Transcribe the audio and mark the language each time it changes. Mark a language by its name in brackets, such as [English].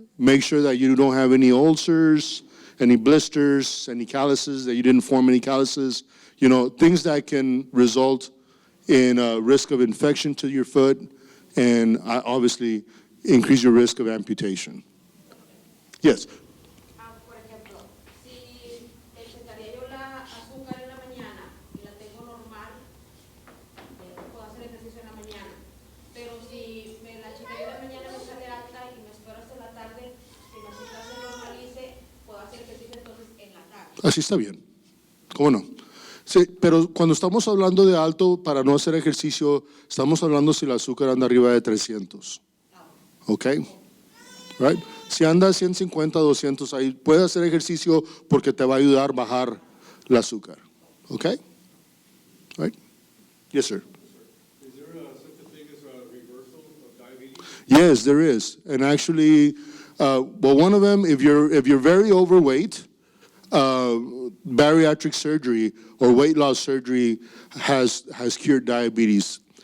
[English] Make sure that you don't have any ulcers, any blisters, any calluses, that you didn't form any calluses. Things that can result in a risk of infection to your foot, and obviously increase your risk of amputation. Yes. [Spanish] Por ejemplo, si checaría yo la azúcar en la mañana y la tengo normal, puedo hacer ejercicio en la mañana. Pero si me la checaría en la mañana me sale alta y me espero hasta la tarde, si mi azúcar se normalice, puedo hacer ejercicio entonces en la tarde. Así está bien. ¿Cómo no? Sí, pero cuando estamos hablando de alto para no hacer ejercicio, estamos hablando si el azúcar anda arriba de 300. ¿Ok? [English] Right? [Spanish] Si anda 150, 200, ahí puede hacer ejercicio porque te va a ayudar a bajar el azúcar. [English] ¿Ok? Right? Yes, sir. Is there such a thing as a reversal of diabetes? Yes, there is. And actually, one of them, if you're very overweight, bariatric surgery or weight loss surgery has cured diabetes.